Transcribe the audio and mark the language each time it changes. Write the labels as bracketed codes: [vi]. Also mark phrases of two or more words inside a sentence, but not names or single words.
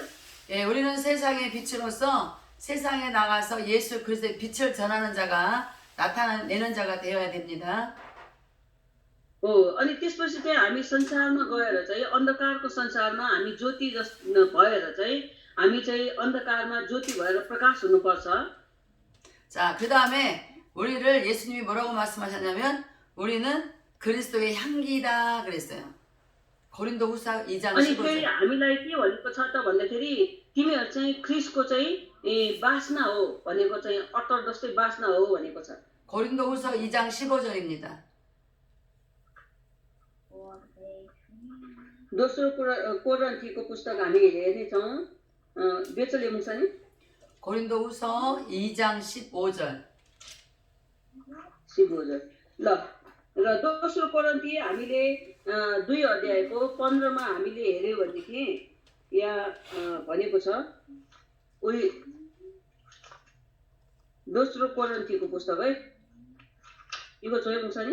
[ko] 예, 우리는 세상의 빛으로서 세상에 나가서 예수 그리스도의 빛을 전하는 자가 나타내는 자가 되어야 됩니다. [ne] अनि त्यसपछि चाहिँ हामी संसारमा गएर चाहिँ अन्धकारको संसारमा हामी ज्योति भएर चाहिँ हामी चाहिँ अन्धकारमा ज्योति भएर प्रकाश हुनुपर्छ [ko] 자, 그 दा음에 우리를 예수님이 뭐라고 말씀하셨냐면 우리는 그리스도의 향기다 그랬어요. 고린도후서 2장 [ne] अनि फेरि [ko] 15절. [ne] हामीलाई के भनेको छ त भन्दाखेरि तिमीहरू चाहिँ ख्रिस्टको चाहिँ बासना हो भनेको चाहिँ अत्तर जस्तै बासना हो भनेको छ [ko] 고린도후서 2장 15절입니다. [ne] दोस्रो कोरिन्थीको पुस्तक हामी हेर्नेछौँ बेचले मुसा नि [ko] 고린도후서 2장 15절. [ne] 15 ल र दोस्रो कोरिन्थी हामीले 2 अध्यायको 15मा हामीले हेर्यो भनेदेखि यहाँ भनेको छ उही दोस्रो कोरिन्थीको पुस्तक है इको छ है मुसा नि